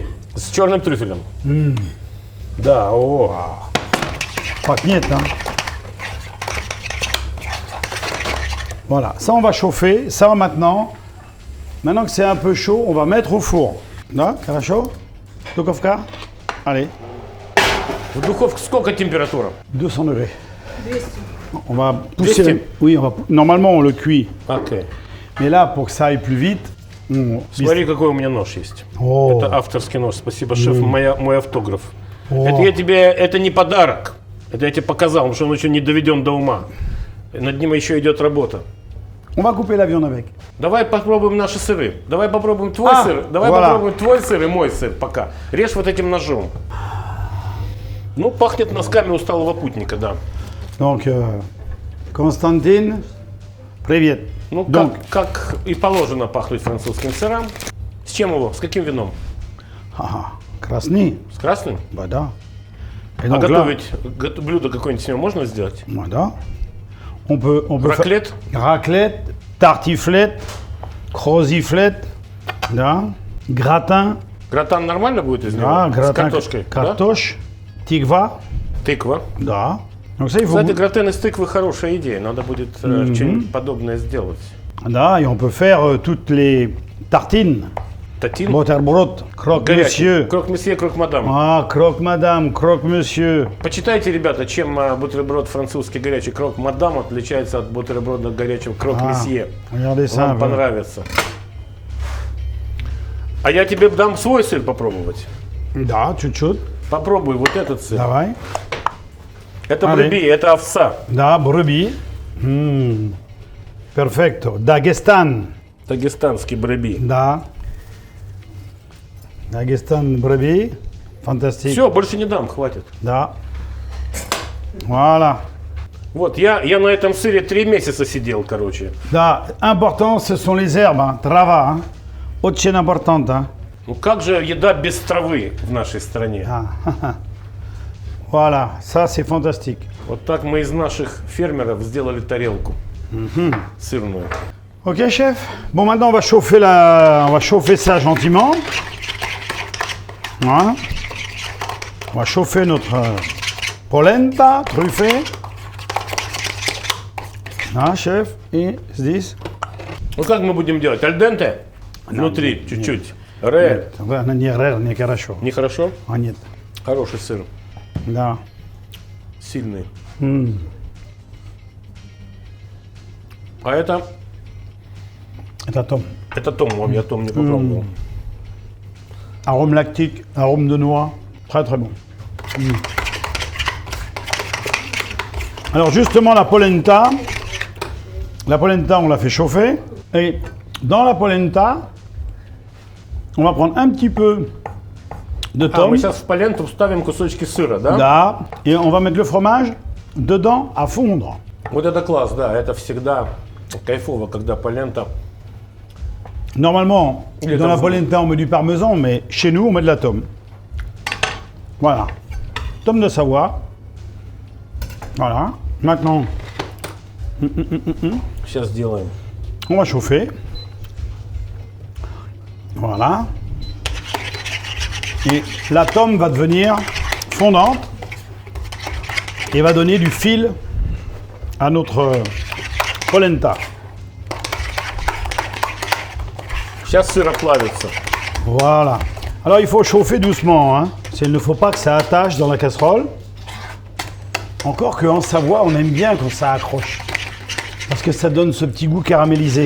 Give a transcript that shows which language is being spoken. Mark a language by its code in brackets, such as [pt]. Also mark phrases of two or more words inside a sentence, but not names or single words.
[ru] С черным трюфелем. Да, о. [fr] Pâquenette, hein. Voilà, ça on va chauffer. Ça maintenant que c'est un peu chaud, on va mettre au four. [ru] Да, хорошо? Духовка? Allez, В духовке сколько температура? [fr] 200 degrés. 200. On va pousser. 200. Oui, normalement on le cuit. [ru] Окей. [fr] Mais là, pour que ça aille plus vite, on... [ru] Смотри, какой у меня нож есть. О. Это авторский нож. Спасибо, шеф, мой автограф. О. Это не подарок. Это я тебе показал, потому что он еще не доведен до ума. Над ним еще идет работа. [fr] on va couper la viande avec. [ru] Давай попробуем наши сыры. Давай попробуем твой А, сыр. Давай [fr] voilà. [ru] попробуем твой сыр и мой сыр пока. Режь вот этим ножом. Ну, пахнет носками усталого путника, да. [fr] Donc, Constantine, [ru] привет. Ну, [fr] Donc, [ru] как и положено пахнуть французским сырам. С чем его? С каким вином? красный, С красным? [fr] bah да. Et [ru] А [fr] donc là, [ru] готовить блюдо какое-нибудь с него можно сделать? [fr] voilà. On peut Raclette? Raclette, tartiflette, croziflette, да, gratin, [ru] Гратан нормально будет из него? да, С [fr] gratin, [ru] картошкой? Да? картошь, тиква, Тыква. да. [fr] Donc ça, il faut... [ru] Кстати, гратен из тыквы хорошая идея. Надо будет что-нибудь подобное сделать. Да, [fr] et on peut faire toutes les tartines, [ru] Татин? бутерброд, [fr] croque-monsieur, [ru] Крок-месье, крок-мадам. [fr] croque-madame, croque-monsieur. [ru] Почитайте, ребята, чем бутерброд французский горячий крок-мадам отличается от бутерброда горячего крок-месье. [fr] Regardez ça. [ru] Вам понравится. А я тебе дам свой сыр попробовать. Да, чуть-чуть. Попробуй вот этот сыр. Давай. Это [fr] Allez. [ru] бреби, это овса. Да, бреби. Perfecto. Dagestan. Дагестанский бреби. Да. [fr] Dagestan brebis. Fantastique. [ru] Все, больше не дам, хватит. Да. Voilà. Вот, я на этом сыре 3 месяца сидел, короче. Да. [fr] Important, ce sont les herbes. Hein. Trava. Hein. Очень importante. Hein. [ru] Ну как же еда без травы в нашей стране? [fr] Ah. Voilà. Ça, c'est fantastique. [ru] Вот так мы из наших фермеров сделали тарелку сырную. [fr] Ok, chef. Bon, maintenant, on va chauffer ça gentiment. Voilà. On va chauffer notre polenta truffée. Ah, chef. Et здесь. [ru] Ну как мы будем делать? Альденте? Внутри, чуть-чуть. Ре. Не хорошо. Нехорошо? А, нет. Хороший сыр. Да. Сильный. А это Это том. том, я том не попробовал. [fr] Arôme lactique, arôme de noix. Très, très bon. Alors, justement, la polenta, on l'a fait chauffer. Et dans la polenta, on va prendre un petit peu de [ru] А, [fr] tom. [ru] мы сейчас в поленту вставим кусочки сыра, да? [fr] Là, et on va mettre le fromage dedans à fondre. [ru] Вот это класс, да, это всегда кайфово, когда полента. [fr] Normalement, Il est dans la en polenta, on met du parmesan, mais chez nous, on met de la tome. Voilà. Tome de Savoie. Voilà. Maintenant, [ru] Сейчас сделаем. [fr] on va chauffer. Voilà. Et la tome va devenir fondante et va donner du fil à notre polenta. [ru] Сейчас сыр оплавится. [fr] Voilà. Alors il faut chauffer doucement, hein. Il ne faut pas que ça attache dans la casserole. Encore qu'en Savoie, on aime bien quand ça accroche. Parce que ça donne ce petit goût caramélisé.